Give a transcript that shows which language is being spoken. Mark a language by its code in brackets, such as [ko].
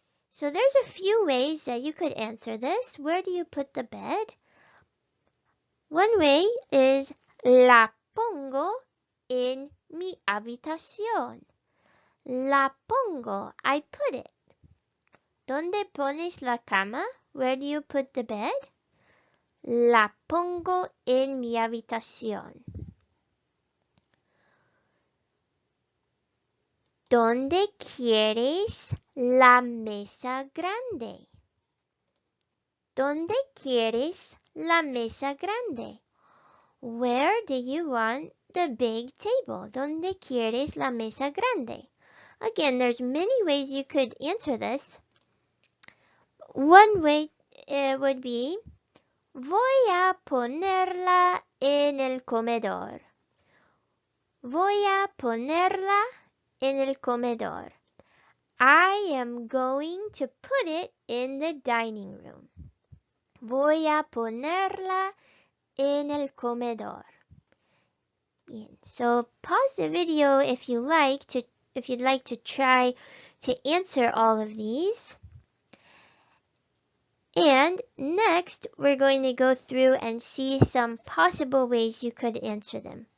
[en] So there's a few ways that you could answer this. Where do you put the bed? One way is [es] la pongo en mi habitación. La pongo, [en] I put it. [es] ¿Dónde pones la cama? [en] Where do you put the bed? [es] La pongo en mi habitación. ¿Dónde quieres la mesa grande? ¿Dónde quieres la mesa grande? [en] Where do you want the big table? [es] ¿Dónde quieres la mesa grande? [en] Again, there's many ways you could answer this. One way would be, [es] voy a ponerla en el comedor. Voy a ponerla en el comedor. [en] I am going to put it in the dining room. [es] Voy a ponerla en el comedor. Bien. [en] So pause the video if you'd like to try to answer all of these. And next, we're going to go through and see some possible ways you could answer them.